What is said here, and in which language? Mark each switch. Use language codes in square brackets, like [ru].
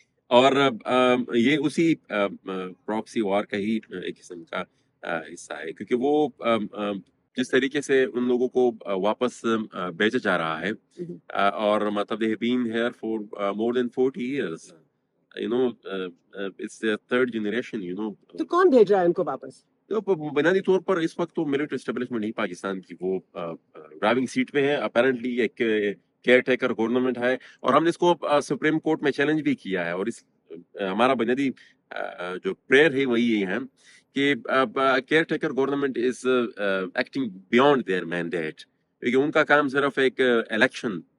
[ur] اور یہ اسی پراکسی وار کا ہی ایک قسم کا حصہ ہے، کیونکہ وہ جس طریقے سے ان لوگوں کو واپس بھیجا جا رہا ہے، اور مطلب [en] they have been here for more than 40 years. It's their third generation. [ur] تو کون بھیج رہا ہے ان کو واپس؟ بنیادی طور پر اس وقت تو ملٹری اسٹیبلشمنٹ نہیں پاکستان کی، وہ ڈرائیونگ سیٹ پہ ہے. اپیرنٹلی ایک کیئر ٹیکر گورنمنٹ ہے، اور ہم نے اس کو سپریم کورٹ میں چیلنج بھی کیا ہے. اور اس ہمارا بنیادی جو پریئر ہے وہی یہ ہے کہ [en] caretaker government is acting beyond their mandate, [ur] کیونکہ ان کا کام صرف ایک الیکشن.